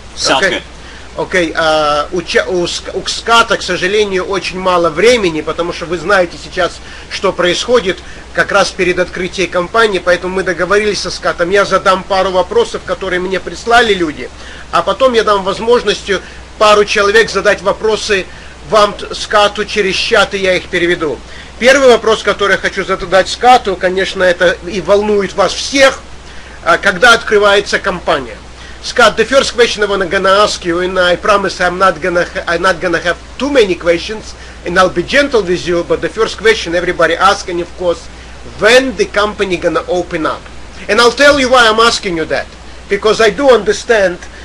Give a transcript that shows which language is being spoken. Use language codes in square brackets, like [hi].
[en] Sounds good. [ru] Окей, у ската, к сожалению, очень мало времени, потому что вы знаете сейчас, что происходит как раз перед открытием компании, поэтому мы договорились со скатом. Я задам пару вопросов, которые мне прислали люди, а потом я дам возможность пару человек задать вопросы вам, скату, через чат, и я их переведу. Первый вопрос, который я хочу задать скату, конечно, это и волнует вас всех, когда открывается компания. [en] Scott, the first question I'm gonna ask you, and I promise I'm not gonna have too many questions, and I'll be gentle with you. But the first question everybody asks, and of course, when the company gonna open up? And I'll tell you why I'm asking you that, because I do understand.